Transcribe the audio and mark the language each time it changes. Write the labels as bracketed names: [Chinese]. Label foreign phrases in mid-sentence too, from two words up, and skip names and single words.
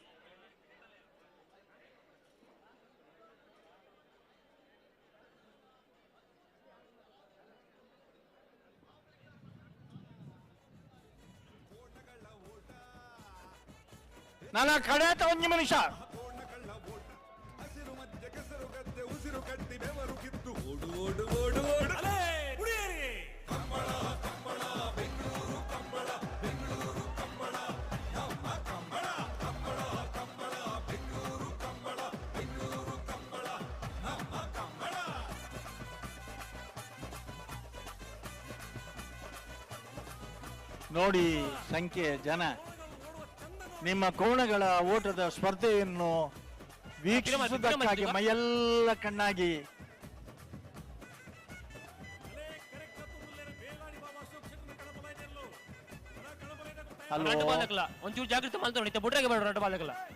[Kannada] ನನ್ನ ಕಡೆ 1 ನಿಮಿಷ. ಹಸಿರು ಮಧ್ಯೆ ಕೆಸರು ಗದ್ದೆ ಉಸಿರು ಕಟ್ಟಿ ಬೆವರು ಕಿತ್ತು ಓಡು ಓಡು ಓಡು ಓಡು ಕಂಬಳ ಕಂಬಳ ಬೆಂಗಳೂರು ಕಂಬಳ ಬೆಂಗಳೂರು ಕಂಬಳ ನಮ್ಮ ಕಂಬಳ ಕಂಬಳ ಕಂಬಳ ಬೆಂಗಳೂರು ಕಂಬಳ ಬೆಂಗಳೂರು ಕಂಬಳ ನಮ್ಮ ಕಂಬಳ. ನೋಡಿ ಸಂಖ್ಯೆ ಜನ ನಿಮ್ಮ ಕೋಣಗಳ ಓಟದ ಸ್ಪರ್ಧೆಯನ್ನು ವೀಕ್ಷಿಸುವುದಕ್ಕಾಗಿ ಮೈಯೆಲ್ಲ ಕಣ್ಣಾಗಿ [Tulu] ಒಂಚೂರು ಜಾಗೃತಿ ಮಾಡ್ತಾರೆ ಬುಡ್ರಾಗೆ ಬೇಡ ರಡ್ಡು ಬಾಲಕಲ್ಲ